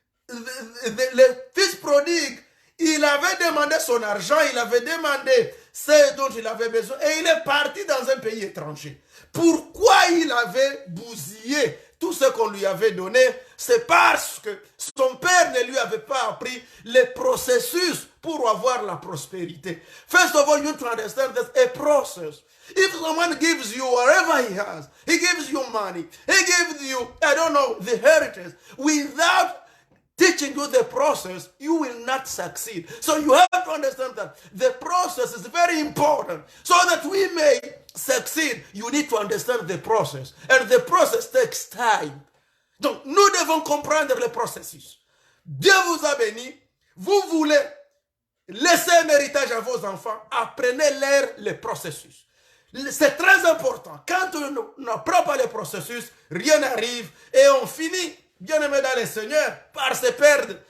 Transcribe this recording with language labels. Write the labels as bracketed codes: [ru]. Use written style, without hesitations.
[fr] Le fils prodigue, il avait demandé son argent, il avait demandé ce dont il avait besoin et il est parti dans un pays étranger. Pourquoi il avait bousillé tout ce qu'on lui avait donné? C'est parce que son père ne lui avait pas appris le processus pour avoir la prospérité. [en] First of all, you need to understand there's a process. If someone gives you whatever he has, he gives you money, he gives you, I don't know, the heritage, without teaching you the process, you will not succeed. So you have to understand that the process is very important. So that we may succeed, you need to understand the process. And the process takes time. [fr] Donc, nous devons comprendre le processus. Dieu vous a béni. Vous voulez laissez un héritage à vos enfants, apprenez-leur les processus. C'est très important. Quand on n'apprend pas les processus, rien n'arrive et on finit, bien aimé dans le Seigneur, par se perdre.